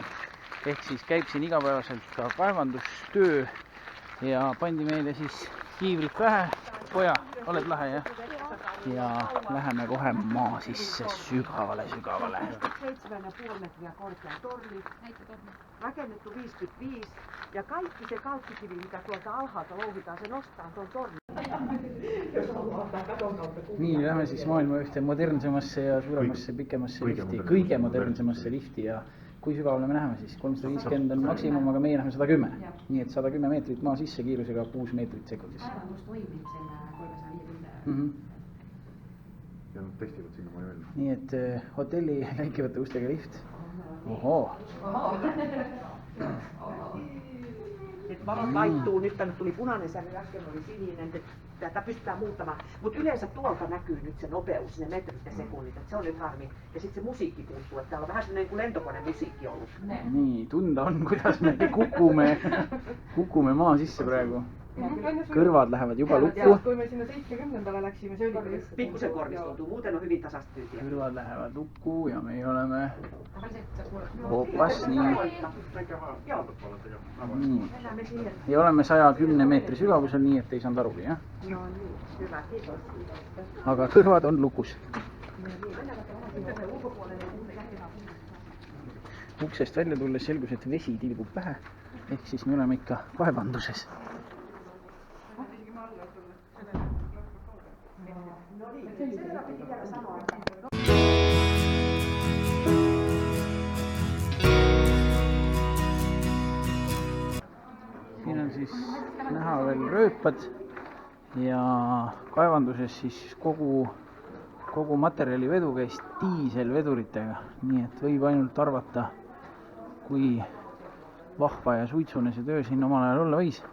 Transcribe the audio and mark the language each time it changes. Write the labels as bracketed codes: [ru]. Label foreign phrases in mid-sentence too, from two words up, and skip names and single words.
[et] Ehk siis käib siin igapäevaselt ka kaevandustöö ja pandi meile siis kiivrid pähe. Poja, oled lahe, jah? Ja läheme kohe maa sisse sügavale. [fi] 7,5 metriä korkea torni, rakennettu 55 ja kaikki se kalkkikivi, mitä tuolta alhaalta louhitaan, se nostaa tuon tornin. [et] Nii, lähme siis maailma ühte modernsemasse ja suuremasse, pikemasse lifti, kõige modernsemasse lifti ja kui sügavale me läheme siis? 350 on maksimum, aga meie läheme 110. Nii et 110 meetrit maa sisse kiirusega 6 meetrit sekundis. Kaevandus toimib selle 350. Ja nad testivad sinna maja välja. Nii et hotelli läikivate ustega lift. Ohoo! [fi] Nyt valot laittuu, nyt tänne tuli punainen sävy, äsken oli sininen, tätä pystytään muuttamaan. Mutta yleensä tuolta näkyy nyt se nopeus, ne metrit ja sekunnit, että se on nyt harmi. Ja sitten se musiikki puuttuu, että täällä on vähän sellainen niin kuin lentokone musiikki ollut. [et] Nii, tunda on, kuidas me kukume maa sisse praegu. Kõrvad lähevad juba lukku. Kui me sinna 70-ndale läksime, see oli [fi] Pikkusen kornistuntuu, muuten on hyvin tasasta tyytiä. [et] Kõrvad lähevad lukku ja me oleme hoopas nii. Ja oleme 110 meetri sügavusel, nii et ei saanud arugi, jah? [fi] No niin, hyvä, kiitos. [et] Aga kõrvad on lukus. Uksest välja tulles selgus, et vesi tilgub pähe, ehk siis me oleme ikka kaevanduses. Siin on siis näha veel rööpad ja kaevanduses siis kogu materjalivedu käis diiselveduritega, nii et võib ainult arvata, kui vahva ja suitsune see töö siin omal ajal olla võis.